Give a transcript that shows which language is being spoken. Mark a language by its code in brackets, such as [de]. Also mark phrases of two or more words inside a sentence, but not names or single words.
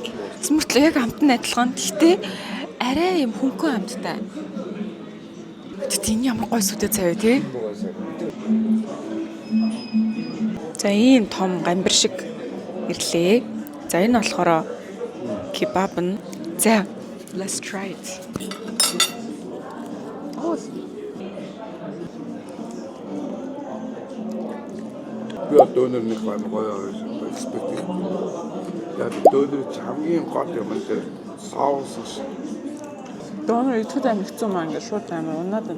[mn] Мөртлөө яг амтны адилхан. Гэхдээ арай юм хөнгөн амттай. Тэгтээ энэ ямар гоё сүдэ цай вэ тий? За ийм том гамбир шиг ирлээ. За энэ болохоор кебаб нь. За [en] let's try it. [mn] Би донор нэг гоё экспект. Яг донор хамгийн гол юм дээр соус. Донор идэхэд амар хэцүү маа ингээд шууд амар унаад байна.